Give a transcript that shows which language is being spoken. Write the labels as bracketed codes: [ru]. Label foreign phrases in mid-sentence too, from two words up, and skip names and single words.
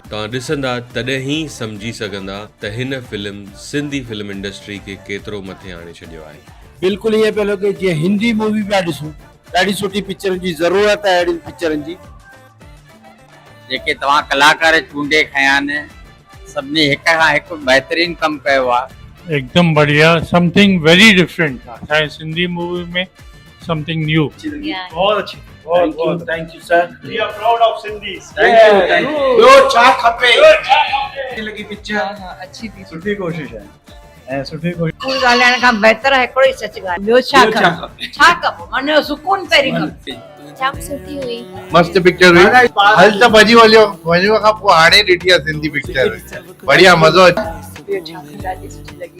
[sd] तव्हां ॾिसंदा तॾहिं ई सम्झी सघंदा त हिन फिल्म सिंधी फिल्म इंडस्ट्री खे केतिरो मथे आणे छॾियो आहे। बिल्कुलु इहे पियो लॻे जीअं हिंदी मूवी पिया ॾिसूं। ॾाढी सुठी पिक्चरनि जी ज़रूरत आहे, अहिड़ी पिक्चरनि जी। जेके तव्हां कलाकार चूंडे खया आहिनि, सभिनी हिक खां हिकु बहितरीन कमु कयो आहे। [hi] एकदम बढ़िया, [en] something very different [hi] था। चाहे सिंधी मूवी में [en] something new. [hi] बहुत अच्छी, बहुत [en] thank you sir. We are proud of Sindhis. thank you. [sd] ॿियो छा खपे लगी पिक्चर [hi] अच्छी थी। [sd] सुठी कोशिश है ऐं सुठी कोशिश। स्कूल ॻाल्हाइण खां बहितर आहे हिकिड़ो ई सच ॻाल्हि। ॿियो छा खपे? छा खपे? मन सुकून पहिरीं खपे। जाम सुठी हुई, मस्त पिक्चर हुई। हल त भॼी वञो खां पोइ हाणे ॾिठी आहे सिंधी पिक्चर, बढ़िया मज़ो अचे। ॿियो छा खपे? ॾाढी सुठी लॻी।